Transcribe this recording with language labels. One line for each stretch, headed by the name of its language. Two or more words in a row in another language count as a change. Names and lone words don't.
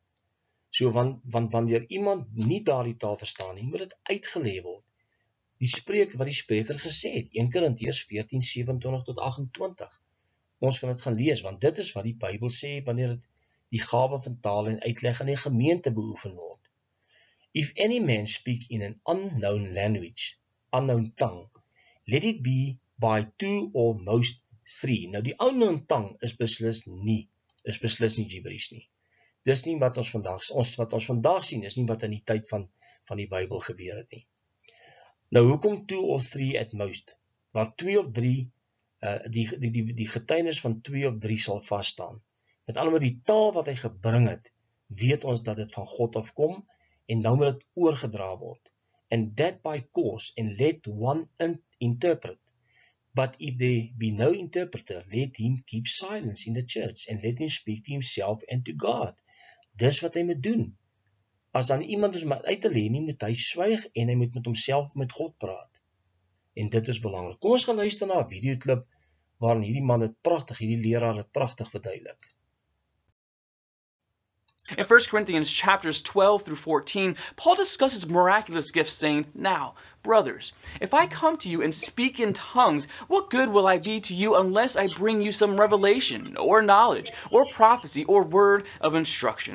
Afrikaans: So, want wanneer iemand nie daardie taal verstaan nie, moet dit uitgelê word. Wat die spreker gesê het, 1 Korintiërs 14:27 tot 28. Ons kan dit gaan lees, want dit is wat die Bybel sê wanneer dit die gawe van tale en uitleg in die gemeente beoefen word.
English: If any man speak in an unknown language, unknown tongue, let it be by 2 or most 3.
Afrikaans: Nou die
English: unknown tongue
Afrikaans: is beslis nie gibberish nie. Dis nie wat ons vandag sien, is nie wat in die tyd van die Bybel gebeur het nie. Nou hoekom
English: 2 or 3 at most?
Afrikaans: Waar 2 of 3, die getuienis van 2 of 3 sal vasstaan. Met ander woorde, die taal wat hy gebring het, weet ons dat dit van God afkom, en nou moet dit oorgedra word.
English: And that by course, and let one interpret. But if there be no interpreter, let him keep silence in the church, and let him speak to himself and to God.
Afrikaans: Dis wat hy moet doen. As dan iemand is om uit te lê nie, moet hy swyg en hy moet met homself met God praat. En dit is belangrik. Kom ons gaan luister na 'n videoklip waarin hierdie leraar dit pragtig verduidelik.
English: In 1 Corinthians chapters 12 through 14, Paul discusses miraculous gifts, saying, "Now, brothers, if I come to you and speak in tongues, what good will I be to you unless I bring you some revelation, or knowledge, or prophecy, or word of instructions?"